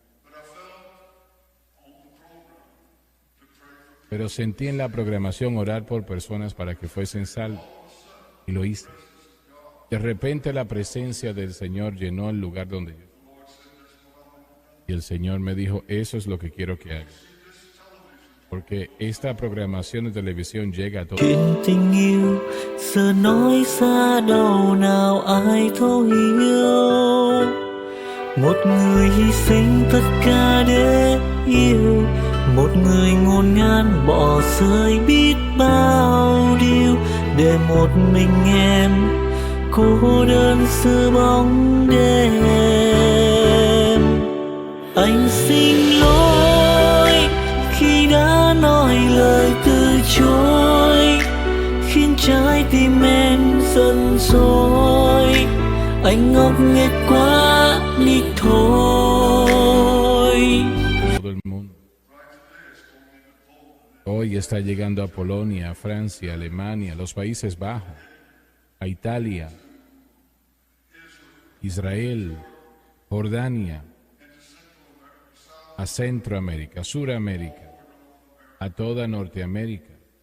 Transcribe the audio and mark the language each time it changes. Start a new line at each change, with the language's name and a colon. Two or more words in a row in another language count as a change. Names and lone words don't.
Spanish: Pero sentí en la programación orar por personas para que fuesen salvos. Y lo hice. De repente la presencia del Señor llenó el lugar donde yo estaba. Y el Señor me dijo: eso es lo que quiero que hagas. porque esta programación de televisión llega a todo.
Vietnamese: Chuyện tình yêu giờ nói xa đâu nào ai thấu hiểu. Một người hy sinh tất cả để yêu, một người ngổn ngang bỏ rơi biết bao điều, để một mình em cô đơn giữa bóng đêm. Anh xin lỗi khi đã nói lời từ chối, khiến trái tim em giận dỗi. Anh ngốc nghếch quá đi thôi.
Spanish: Todo el mundo. Hoy está llegando a Polonia, a Francia, a Alemania, a los Países Bajos, a Italia, Israel, Jordania, a Centroamérica, a Suramérica, a toda Norteamérica.